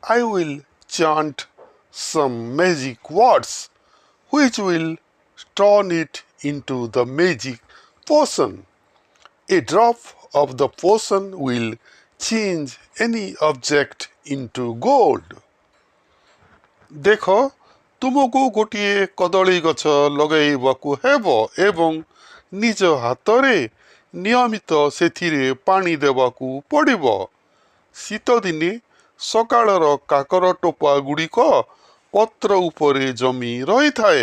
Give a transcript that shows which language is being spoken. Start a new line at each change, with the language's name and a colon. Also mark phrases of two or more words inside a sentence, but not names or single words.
English: I will chant some magic words which will turn it into the magic potion. A drop of the potion will change any object into gold.
Odia: ଦେଖ ତୁମକୁ ଗୋଟିଏ କଦଳୀ ଗଛ ଲଗାଇବାକୁ ହେବ ଏବଂ ନିଜ ହାତରେ ନିୟମିତ ସେଥିରେ ପାଣି ଦେବାକୁ ପଡ଼ିବ। ଶୀତଦିନେ ସକାଳର କାକର ଟୋପା ଗୁଡ଼ିକ ପତ୍ର ଉପରେ ଜମି ରହିଥାଏ।